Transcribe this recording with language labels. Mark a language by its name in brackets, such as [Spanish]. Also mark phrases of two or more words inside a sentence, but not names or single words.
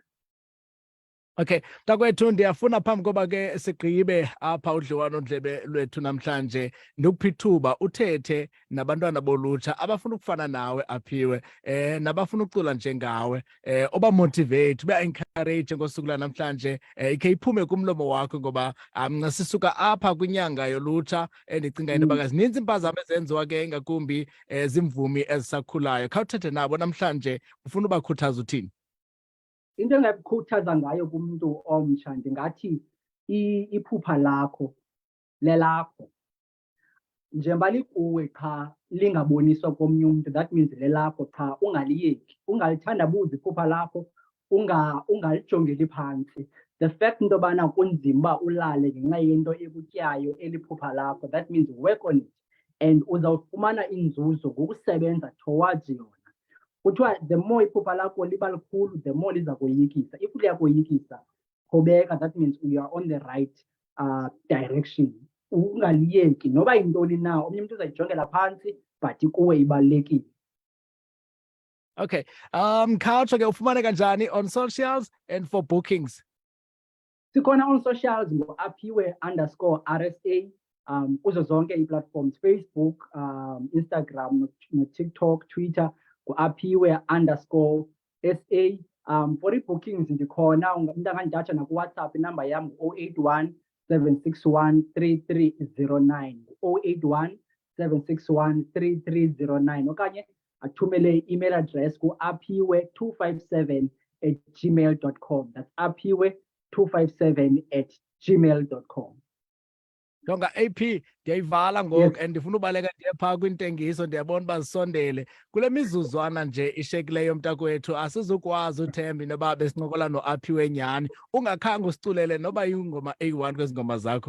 [Xhosa] Okay, mntakwethu ndiyafuna phambi koba ke sigqibe apha udliwano-ndlebe lwethu namhlanje ndikupha ithuba uthethe nabantwana bolutsha abafuna ukufana nawe Apiwe, nabafuna ucula njengawe, obamotivate, ube-encourage ngosuku lanamhlanje, ikhe iphume kumlomo wakho ngoba sisuka apha kwinyanga yolutsha endicinga into yoba zininzi impazamo ezenziwa ke ingakumbi zimvumi ezisakhulayo. Khawuthethe nabo namhlanje, ufuna ubakhuthaza uthini? Into engakukhuthaza ngayo kumntu omtsha ndingathi iphupha lakho lelakho, njengoba likuwe qha lingaboniswa komnye umntu, [English] that means [Xhosa] lelakho qha ungaliyeki, ungalithandabuzi iphupha lakho, ungalijongeli phantsi. [English] The fact [Xhosa] into yobana kunzima uba ulale ngenxa yento ekutyayo eliphupha lakho, [English] that means work on it and [Xhosa] uzawufumana inzuzo ngokusebenza [English] towards yona. [Xhosa] Kuthiwa [English] the more [Xhosa] iphupha lakho liba likhulu, [English] the more [Xhosa] liza koyikisa. If liyakoyikisa, qhubeka, [English] that means you are on the right direction. [Xhosa] Ungaliyeki noba yintoni na, omnye umntu uzayijongela phantsi but kuwe ibalulekile. Okay, khawutsho ke ufumane kanjani [English] on socials and for bookings? [Xhosa] Sikhona [English] on socials [Xhosa] ngo-Apiwe_RSA, kuzo zonke ii-platforms, Facebook, Instagram, TikTok, Twitter, Apiwe_SA. For ii-bookings ndikhona, umntu angandidatsha nakuWhatsApp, inamba yam ngu-081 761 3309, 081 761 3309, okanye athumele i-email address ku-apiwe257@gmail.com. [English] That's apiwe257@gmail.com. [Xhosa] Jonga AP, ndiyayivala ngoku and ndifuna ubaleka ndiye phaa kwintengiso, ndiyabona uba zisondele. Kule mizuzwana nje ishekileyo mntakwethu asizukwazi uthemba into yoba besincokola noApiwe nyhani ungakhange usiculele noba ingoma eyi-1 kwezi ngoma zakho.